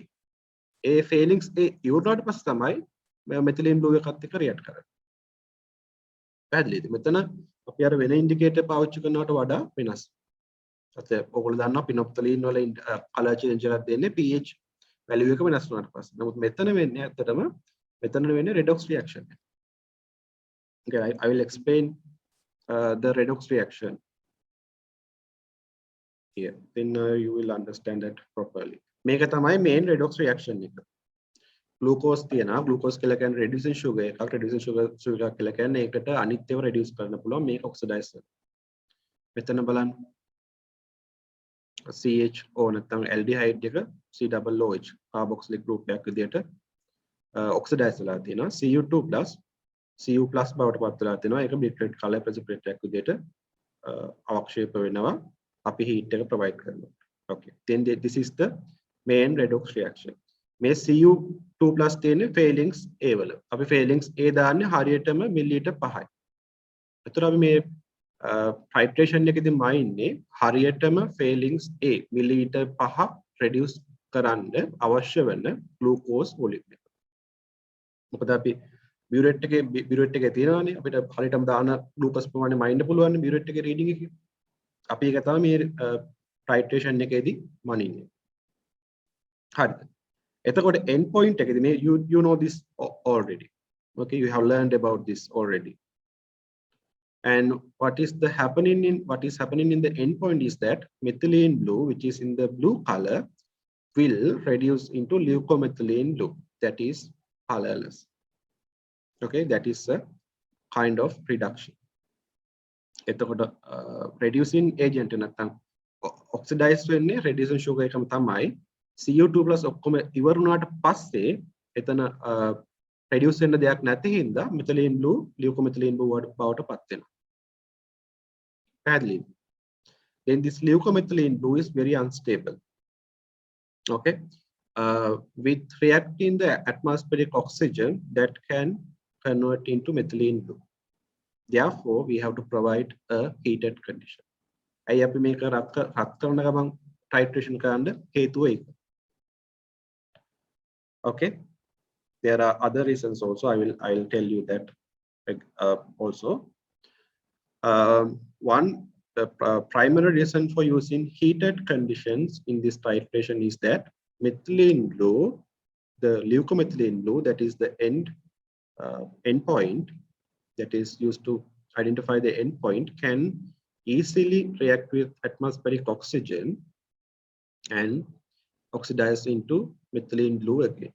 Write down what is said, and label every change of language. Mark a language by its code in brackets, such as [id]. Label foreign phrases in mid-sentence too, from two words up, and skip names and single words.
[si] ඒ Fehlings A ඉවරනට පස්සේ තමයි [en] methylene blue [si] එකත් එක්ක react කරන්නේ. පැහැදිලිද? මෙතන අපි අර වෙන ඉන්ඩිකේටර් පාවිච්චි කරනවට වඩා වෙනස්. ඔයගොල්ලෝ දන්නවා පිනොප්තලීන් වල [en] color change [si] එකක් දෙන්නේ [en] pH value [si] එක වෙනස් වුණාට පස්සේ. නමුත් මෙතන වෙන්නේ ඇත්තටම [en] redox reaction. Okay, I will explain the redox reaction here. Then you will understand that properly. [si] මේක තමයි [en] main redox reaction [si] එක. glucose තියෙනවා. glucose කියලා කියන්නේ [en] reducing sugar [si] එකක්. [en] reducing sugar [si] කියලා කියන්නේ ඒකට අනිත්‍යව reduce කරන්න පුළුවන් මේක oxidize වෙනවා. මෙතන බලන්න CHO නැත්නම් aldehyde එක COOH [en] carboxylic group [si] එකක් විදිහට oxidize වෙලා තියෙනවා. Cu2+ Cu+ බවට පත් වෙලා තියෙනවා. ඒක [en] bitrate color precipitate [si] එකක් විදිහට අවක්ෂේප වෙනවා. අපි heat එක provide කරනවා. [en] Okay, then this is the main redox reaction. [si] මේ Cu2+ තියෙන්නේ Fehlings A වල. අපි Fehlings A දාන්නේ හරියටම මිලිලීටර් 5යි. එතකොට අපි මේ titration එකේදී මයින්නේ හරියටම Fehling's A මිලිලීටර් 5 reduce කරන්න අවශ්‍ය වෙන [en] glucose volume [si] එක. මොකද අපි බියුරේට් එකේ තියෙනවානේ අපිට හරියටම දාන glucose ප්‍රමාණය මයින්න පුළුවන් නේ බියුරේට් එකේ රීඩින් එකේ. අපි ඒක තමයි මේ titration එකේදී මනින්නේ. හරිද? එතකොට endpoint එකේදී මේ [en] you know this already. Okay, you have learned about this already. And what is happening in the endpoint is that methylene blue, which is in the blue color, will reduce into leucomethylene blue, that is colorless. Okay, that is a kind of reduction. [si] එතකොට [en] reducing agent [si] නැත්නම් oxidize වෙන්නේ [en] reducing sugar [si] එකම තමයි. CO2+ ඔක්කොම ඉවර වුණාට පස්සේ එතන reduce වෙන්න දෙයක් නැති හින්දා [en] methylene blue leucomethylene blue [si] බවට පත් වෙනවා. පැහැදිලිද? [en] Then this leucomethylene blue is very unstable. Okay, with reacting the atmospheric oxygen that can convert into methylene blue. Therefore, we have to provide a heated condition. [si] අයි අපි මේක රත් කරන ගමන් titration කරන්න හේතුව ඒක. [en] Okay, there are other reasons also. I will tell you that also. The primary reason for using heated conditions in this titration is that methylene blue, the leucomethylene blue, that is the endpoint that is used to identify the endpoint, can easily react with atmospheric oxygen and oxidize into methylene blue again.